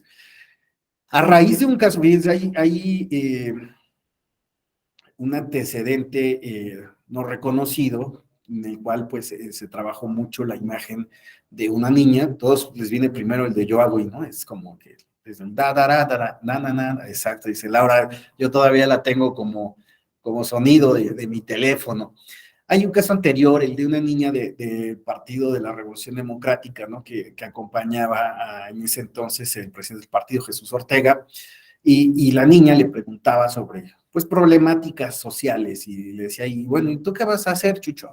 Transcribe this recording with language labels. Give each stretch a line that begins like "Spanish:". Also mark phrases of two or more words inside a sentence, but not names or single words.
Spanish: A raíz de un caso, fíjense, hay un antecedente no reconocido, en el cual pues se trabajó mucho la imagen de una niña, todos les viene primero el de yo hago y no, es como que es da, da, da, da, na, na, na, exacto, dice Laura, yo todavía la tengo como sonido de mi teléfono. Hay un caso anterior, el de una niña del Partido de la Revolución Democrática, ¿no? Que acompañaba en ese entonces el presidente del partido, Jesús Ortega, y la niña le preguntaba sobre, pues, problemáticas sociales, y le decía, y bueno, ¿y tú qué vas a hacer, Chucho?